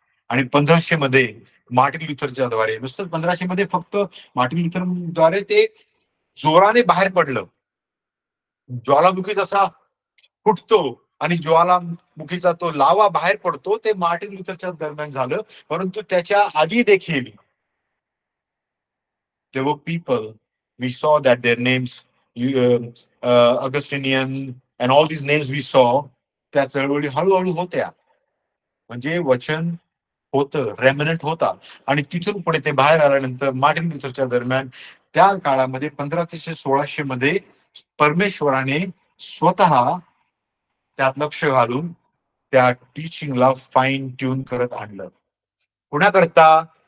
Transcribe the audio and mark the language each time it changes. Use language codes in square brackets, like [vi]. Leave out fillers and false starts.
[mr] आणि 1500 मध्ये मार्टिन लुथरच्या द्वारे, नुसतं 1500 मध्ये फक्त मार्टिन लुथर द्वारे ते जोराने बाहेर पडलं. ज्वालामुखी जसा फुटतो आणि ज्वालामुखीचा तो लावा बाहेर पडतो, ते मार्टिन लुथरच्या दरम्यान झालं. परंतु त्याच्या आधी देखील [en] there were people, we saw that their names, Augustinian and all these names we saw, [mr] त्या चळवळी हळूहळू होत्या. म्हणजे वचन होतं, रेमनंट होता. आणि तिथून पुढे ते बाहेर आल्यानंतर मार्टिन लुथरच्या दरम्यान त्या काळामध्ये 1516 मध्ये परमेश्वराने स्वतः त्यात लक्ष घालून त्या टीचिंगला फाईन ट्यून करत आणलं. कुणाकरता?